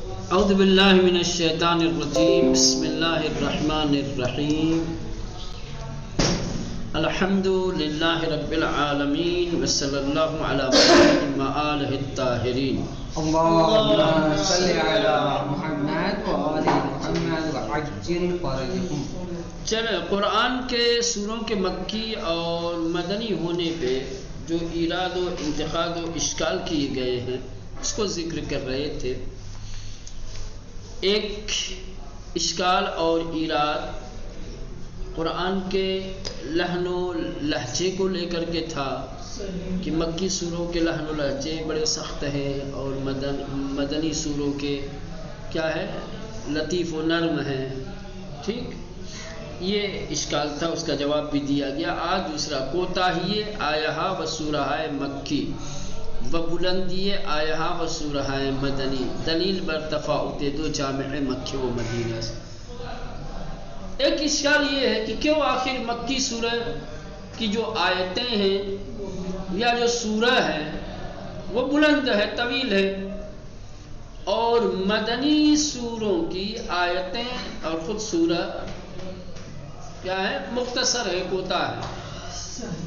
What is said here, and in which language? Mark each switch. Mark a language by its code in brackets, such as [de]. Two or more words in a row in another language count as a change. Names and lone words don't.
[ar] اعوذ باللہ من الشیطان الرجیم بسم اللہ الرحمن الرحیم الحمد للہ رب العالمین وصلی اللہ علی محمد وآلہ الطاہرین اللهم صل على محمد وآل محمد وعجل فرجهم۔ [ur] چلے قرآن کے سوروں کے مکی اور مدنی ہونے پہ جو ایراد و انتقاد و اشکال کیے گئے ہیں اس کو ذکر کر رہے تھے۔ ایک اشکال اور ایراد قرآن کے لحن و لہجے کو لے کر کے تھا کہ مکی سوروں کے لحن و لہجے بڑے سخت ہیں اور مدنی سوروں کے کیا ہے لطیف و نرم ہیں، ٹھیک، یہ اشکال تھا، اس کا جواب بھی دیا گیا۔ آج دوسرا [fa] کوتاہی آیہا و سورہ مکی و بلندی آیہا و سورہ مدنی دلیل بر تفاوت دو جامع مکہ و مدینہ سے۔ [ur] ایک اشکال یہ ہے کہ کیوں آخر مکی سورہ کی جو آیتیں ہیں یا جو سورہ ہے وہ بلند ہے، طویل ہے، اور مدنی سوروں کی آیتیں اور خود سورہ کیا ہے مختصر ہے، کوتاہ ہے۔